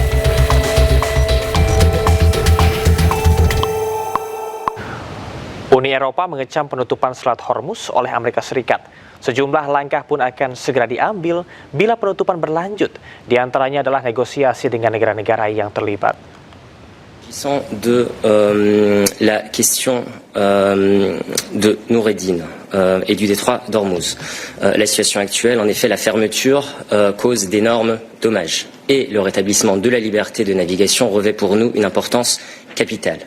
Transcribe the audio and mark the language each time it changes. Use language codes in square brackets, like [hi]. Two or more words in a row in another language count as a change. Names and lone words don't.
[id] Uni Eropa mengecam penutupan Selat Hormuz oleh Amerika Serikat. Sejumlah langkah pun akan segera diambil bila penutupan berlanjut. Di antaranya adalah negosiasi dengan negara-negara yang terlibat. [fr] S'agissant de la question de Noureddin et du détroit d'Ormuz, la situation actuelle, en effet, la fermeture cause d'énormes dommages et le rétablissement de la liberté de navigation revêt pour nous une importance capitale.